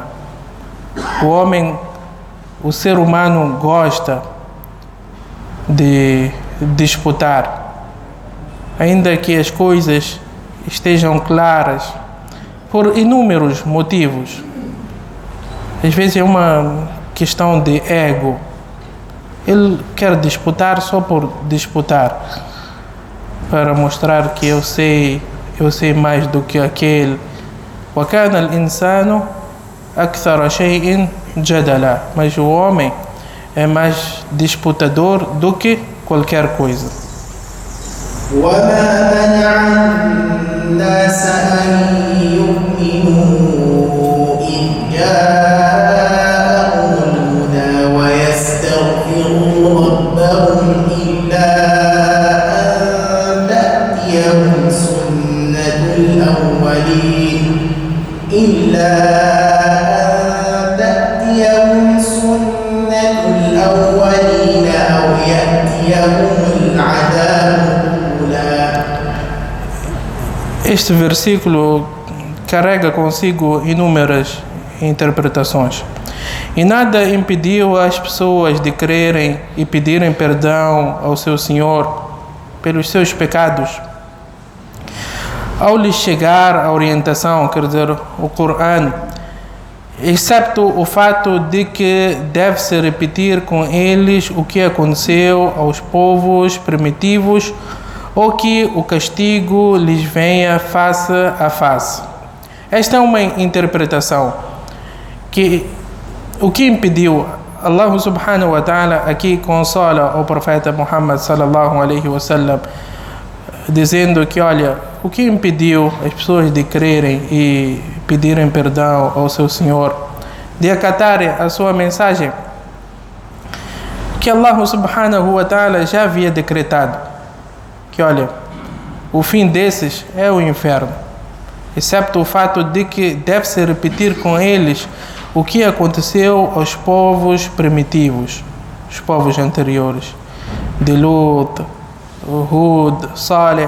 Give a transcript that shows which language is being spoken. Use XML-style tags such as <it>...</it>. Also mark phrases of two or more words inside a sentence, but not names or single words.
<pt>O homem, o ser humano gosta de disputar, ainda que as coisas estejam claras por inúmeros motivos. Às vezes é uma questão de ego. Ele quer disputar só por disputar, para mostrar que eu sei mais do que aquele.</pt> <ar>وَكَانَ الْإِنسَانُ أَكْثَرَ شَيْءٍ جَدَلًا.</ar> <pt>Mas o homem é mais disputador do que qualquer coisa.</pt> <ar>وَمَا مَنَعَ النَّاسَ أَن يُؤْمِنُوا إِذْ جَاءَهُمُ الْهُدَى وَيَسْتَغْفِرُوا رَبَّهُمْ إِلَّا أَن تَأْتِيَهُمْ سُنَّةُ الْأَوَّلِينَ أَوْ يَأْتِيَهُمُ الْعَذَابُ قُبُلًا.</ar> <pt>Este versículo carrega consigo inúmeras interpretações. E nada impediu as pessoas de crerem e pedirem perdão ao seu Senhor pelos seus pecados. Ao lhes chegar a orientação, quer dizer, o Corão, excepto o fato de que deve-se repetir com eles o que aconteceu aos povos primitivos ou que o castigo lhes venha face a face. Esta é uma interpretação que o que impediu. Allah</pt> <ar>سبحانه وتعالى</ar> <pt>aqui consola o profeta Muhammad</pt> <ar>صلى الله عليه وسلم,</ar> <pt>dizendo que, olha, o que impediu as pessoas de crerem e pedirem perdão ao seu Senhor, de acatarem a sua mensagem, que Allah</pt> <ar>سبحانه وتعالى</ar> <pt>já havia decretado, que, olha, o fim desses é o inferno, excepto o fato de que deve-se repetir com eles o que aconteceu aos povos primitivos, os povos anteriores, de Lut, Hud, Saleh.</pt>